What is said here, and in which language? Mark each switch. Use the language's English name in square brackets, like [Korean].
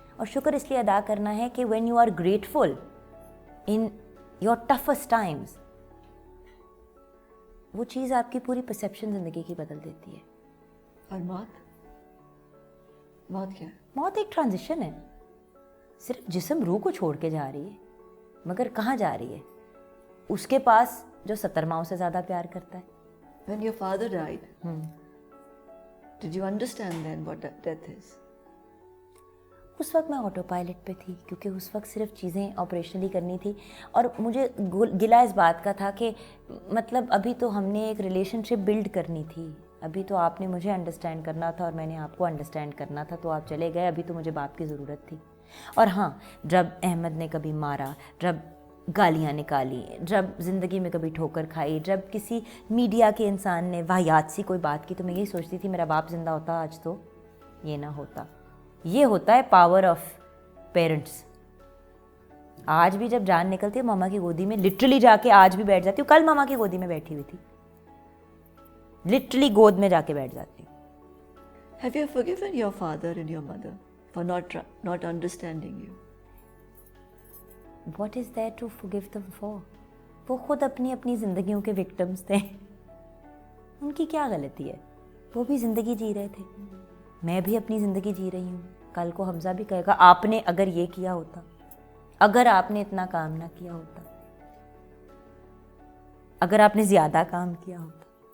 [Hindi] और शुक्र इसलिए अदा करना है कि [English] when you are grateful in your toughest times, [Hindi] वो चीज़ आपकी पूरी परसेप्शन ज़िंदगी की बदल देती है. और मौत? मौत क्या है? मौत एक ट्रांजिशन है. सिर्फ जिस्म रूह को छोड़ के जा रही है, मगर कहाँ जा रही है? उसके पास जो 70 माओं से ज़्यादा प्यार करता है. [English] When your father died, did you understand then what death is? [Hindi] उस वक्त मैं ऑटो पायलट पे थी, क्योंकि उस वक्त सिर्फ चीज़ें ऑपरेशनली करनी थी. और मुझे गिला इस बात का था कि मतलब अभी तो हमने एक रिलेशनशिप बिल्ड करनी थी, अभी तो आपने मुझे अंडरस्टैंड करना था और मैंने आपको अंडरस्टैंड करना था, तो आप चले गए. अभी तो मुझे बाप की ज़रूरत थी. और हाँ, जब अहमद ने कभी मारा, जब गालियाँ निकाली, जब ज़िंदगी में कभी ठोकर खाई, जब किसी मीडिया के इंसान ने वाहियात सी कोई बात की, तो मैं यही सोचती थी मेरा बाप ज़िंदा होता आज तो ये ना होता. ये होता है [English] Power of parents. [Hindi] आज भी जब जान निकलती है मामा की गोदी में लिटरली जाके आज भी बैठ जाती हूँ. कल मामा की गोदी में बैठी हुई थी, लिटरली गोद में जाके बैठ जाती हूँ. [English] Have you forgiven your father and your mother for not understanding you? What is there to forgive them for? [Hindi] वो खुद अपनी ज़िंदगियों के विक्टिम्स थे. उनकी क्या गलती है? वो भी ज़िंदगी जी रहे थे, मैं भी अपनी ज़िंदगी जी रही हूँ. कल को हमज़ा भी कहेगा आपने अगर ये किया होता, अगर आपने इतना काम ना किया होता, अगर आपने ज़्यादा काम किया होता.